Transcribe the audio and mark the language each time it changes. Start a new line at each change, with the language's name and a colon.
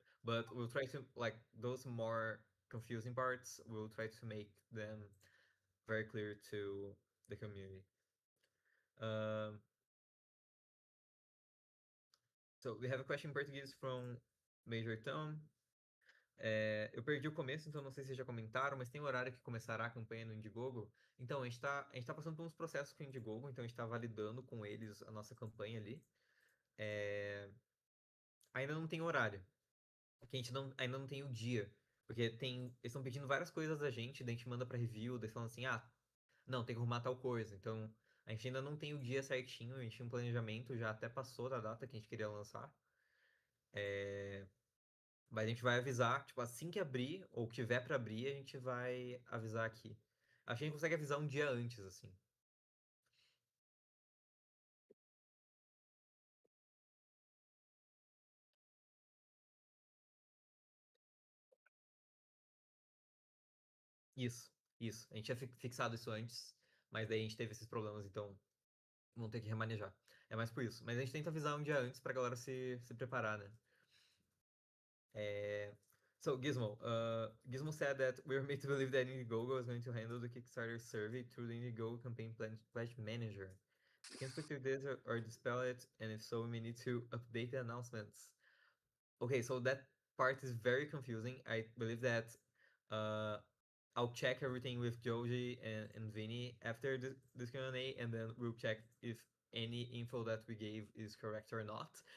English: But we'll try to like those more confusing parts. We'll try to make them very clear to the community. Um, so we have a question in Portuguese from Major Tom.
Portuguese: Eu perdi o começo, então não sei se vocês já comentaram, mas tem horário que começará a campanha no Indiegogo. Então, a gente tá passando por uns processos com o Indiegogo, então a gente está validando com eles a nossa campanha ali. É, ainda não tem horário, porque a gente ainda não tem o dia. Porque eles estão pedindo várias coisas da gente, daí a gente manda para review, daí falando assim, não, tem que arrumar tal coisa. Então, a gente ainda não tem o dia certinho, a gente tinha um planejamento, já até passou da data que a gente queria lançar. É, Mas a gente vai avisar, tipo, assim que abrir, ou que tiver pra abrir, a gente vai avisar aqui. Acho que a gente consegue avisar um dia antes, assim. Isso, isso. A gente tinha fixado isso antes, mas daí a gente teve esses problemas, então vamos ter que remanejar. É mais por isso. Mas a gente tenta avisar um dia antes pra galera se preparar, né? É...
English: So, Gizmo said that we're made to believe that Indiegogo is going to handle the Kickstarter survey through the Indiegogo campaign pledge manager. Can you speak to this or dispel it? And if so, we may need to update the announcements. Okay, so that part is very confusing. I believe that uh, I'll check everything with Joji and Vinny after this Q&A, and then we'll check if any info that we gave is correct or not.